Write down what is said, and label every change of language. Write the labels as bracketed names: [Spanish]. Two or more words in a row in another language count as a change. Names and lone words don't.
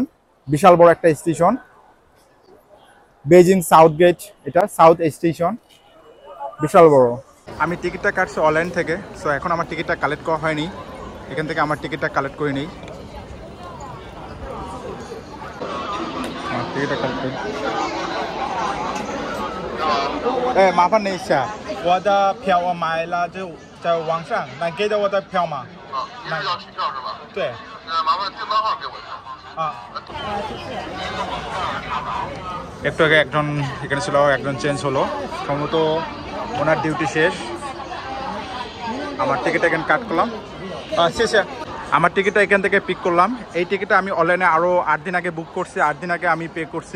[Bangla] বিশাল বড় একটা স্টেশন, বেজিং সাউথ গেট, এটা সাউথ স্টেশন, বিশাল বড়। আমি টিকিটটা কাটছি অনলাইন থেকে। সো এখন আমার টিকিটটা কালেক্ট করা হয়নি, এখান থেকে আমার টিকিটটা কালেক্ট করে নিই। টিকিটটা কালেক্ট করি। [Chinese] 哎，麻烦你一下，我的票我买了，就在网上，能给到我的票吗？啊，你是要取票是吧？对。麻烦订单号给我一下。 [Bangla] একটু আগে একজন এখানে ছিল, একজন চেঞ্জ হলো, সম্ভবত ওনার ডিউটি শেষ। আমার টিকিট এখানে কাট করলাম, শেষে আমার টিকিটটা এখান থেকে পিক করলাম। এই টিকিটটা আমি অনলাইনে আরও 8 দিন আগে বুক করছি, 8 দিন আগে আমি পে করছি।